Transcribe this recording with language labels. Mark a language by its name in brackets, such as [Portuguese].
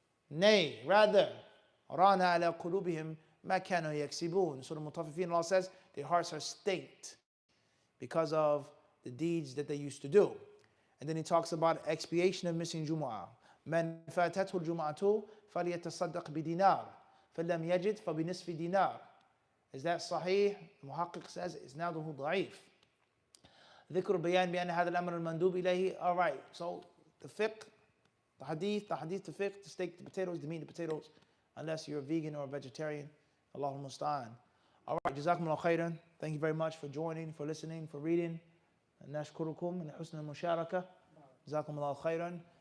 [English] Nay, rather, [Arabic] Rana ala qulubihim ma kanu yaksibun. [English] Surah Mutaffifin, Allah says, their hearts are stained because of the deeds that they used to do. And then he talks about expiation of missing Jumu'ah. [Arabic] Man fatathu al-Jumu'atu falyatasaddaq bidinar. فَلَمْ يَجِدْ فَبِنِصْفِ dinar. [English] Is that sahih? Muhaqqiq says it's now the da'if. [Arabic] ذكر بيان بأن هذا الأمر المندوب إليه. [English] All right, so the fiqh, the hadith, the fiqh, the steak, the potatoes, the meat, the potatoes, unless you're a vegan or a vegetarian. Allahumma musta'an. All right, jazakumullah khairan. Thank you very much for joining, for listening, for reading. [Arabic] Nashkurukum and husn al-musharaka. Jazakumullah khairan.